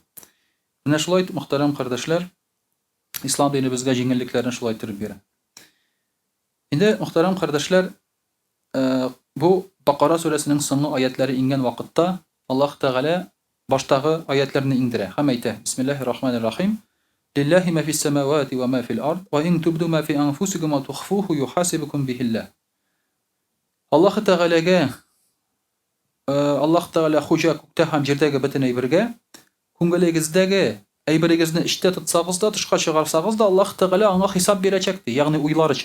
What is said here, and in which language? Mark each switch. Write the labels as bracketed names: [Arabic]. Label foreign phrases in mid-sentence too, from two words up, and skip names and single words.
[Tatar] Менә шулай итеп, мөхтәрәм кардәшләр, ислам дине безгә җиңеллекләрне шулай итеп бирә. Инде мөхтәрәм кардәшләр, бу Бакара сүрәсенең соңгы аятлары ингән вакытта Аллаһ Тәгалә баштагы аятларны индерә һәм әйтә: [Arabic] بسم الله الرحمن الرحيم. لله ما في السماوات وما في الأرض وإن تبدوا ما في أنفسكم وتخفوه يحاسبكم به الله. [Tatar] Аллаһ Тәгаләгә, Аллаһ Тәгалә хуҗа күктә һәм җирдәге бөтен әйбергә, күңелегездәге әйберегезне эчтә тотсагыз да, тышка чыгарсагыз да, Аллаһ Тәгалә аңа хисап бирәчәк ди, ягъни уйлар өчен.